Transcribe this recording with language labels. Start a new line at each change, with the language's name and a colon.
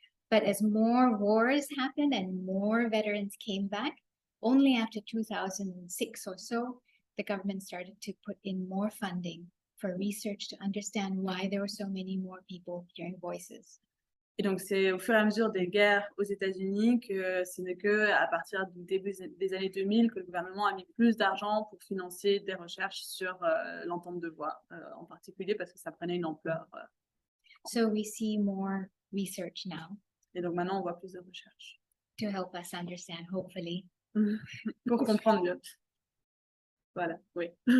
English: But as more wars happened and more veterans came back, only after 2006 or so, the government started to put in more funding for research to understand why there were so many more people hearing voices.
French: Et donc, c'est au fur et à mesure des guerres aux États-Unis que ce n'est qu'à partir du début des années 2000 que le gouvernement a mis plus d'argent pour financer des recherches sur l'entente de voix, en particulier parce que ça prenait une ampleur.
English: So we see more research now
French: Et donc, maintenant, on voit plus de recherches
English: to help us understand, hopefully.
French: pour comprendre mieux. Voilà, oui.